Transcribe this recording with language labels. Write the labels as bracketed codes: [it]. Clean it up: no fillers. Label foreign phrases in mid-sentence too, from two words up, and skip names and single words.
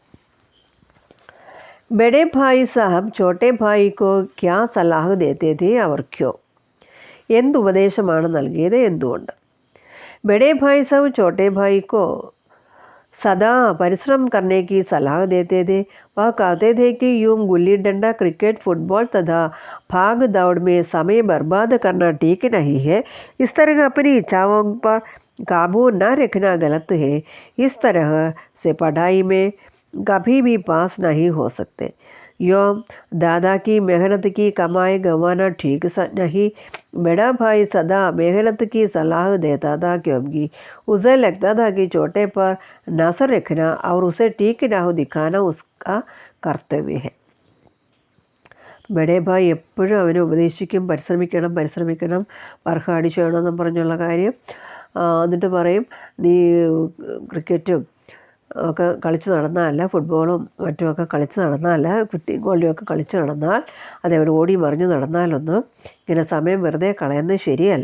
[hi] बड़े भाई साहब छोटे भाई को क्या सलाह देते थे और क्यों. [ml] എന്തുപദേശമാണ് നൽകിയത്, എന്തുകൊണ്ട്. [hi] बड़े भाई साहब छोटे भाई को सदा परिश्रम करने की सलाह देते थे. वह कहते थे कि यूं गुल्ली डंडा, क्रिकेट, फुटबॉल तथा भाग दौड़ में समय बर्बाद करना ठीक नहीं है. इस तरह अपनी इच्छाओं पर काबू न रखना गलत है. इस तरह से पढ़ाई में कभी भी पास नहीं हो सकते. यो दादा की मेहनत की कमाई गंवाना ठीक नहीं। बड़ा भाई सदा मेहनत की सलाह देता था क्योंकि उसे लगता था कि छोटे पर नजर रखना और उसे ठीक राह दिखाना उसका कर्तव्य है. [ml] ബഡേ ഭായ് എപ്പോഴും അവനെ ഉപദേശിക്കും, പരിശ്രമിക്കണം, വർക്കാടിച്ച് വേണമെന്നും പറഞ്ഞുള്ള കാര്യം. എന്നിട്ട് പറയും, നീ ക്രിക്കറ്റും ഒക്കെ കളിച്ച് നടന്നാൽ, ഫുട്ബോളും മറ്റുമൊക്കെ കളിച്ച് നടന്നാൽ, ഗോളിയൊക്കെ കളിച്ച് നടന്നാൽ, അതേപോലെ ഓടി മറിഞ്ഞ് നടന്നാലൊന്നും ഇങ്ങനെ സമയം വെറുതെ കളയുന്നത് ശരിയല്ല.